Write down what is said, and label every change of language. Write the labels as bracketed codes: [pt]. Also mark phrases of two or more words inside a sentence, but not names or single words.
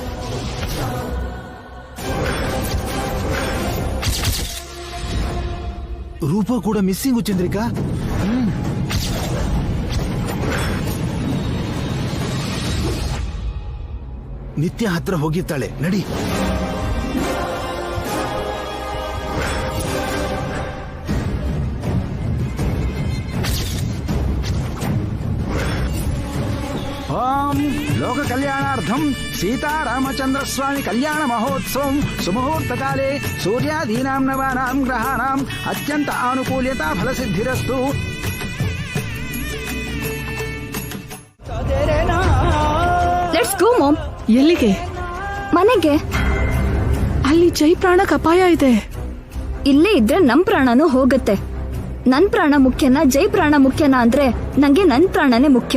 [kn] ರೂಪ ಕೂಡ ಮಿಸ್ಸಿಂಗು ಚಂದ್ರಿಕಾ. ನಿತ್ಯ ಹತ್ರ ಹೋಗಿರ್ತಾಳೆ, ನಡಿ. [sa] ओम लोक कल्याणार्थम सीतारामचंद्र स्वामी कल्याण महोत्सव सुमुहूर्त काले सूर्यादीनां नवानां ग्रहाणां अत्यंत आनुकूल्यता फलसिद्धिरस्तु। [en] Let's go mom. [kn] ಎಲ್ಲಿಗೆ? ಮನೆಗೆ. ಅಲ್ಲಿ ಜೈ ಪ್ರಾಣಕ್ಕೆ ಅಪಾಯ ಇದೆ. ಇಲ್ಲೇ ಇದ್ರೆ ನಮ್ ಪ್ರಾಣನೂ ಹೋಗುತ್ತೆ. ನನ್ ಪ್ರಾಣ ಮುಖ್ಯನಾ ಜೈ ಪ್ರಾಣ ಮುಖ್ಯನಾ ಅಂದ್ರೆ ನಂಗೆ ನನ್ ಪ್ರಾಣನೇ ಮುಖ್ಯ.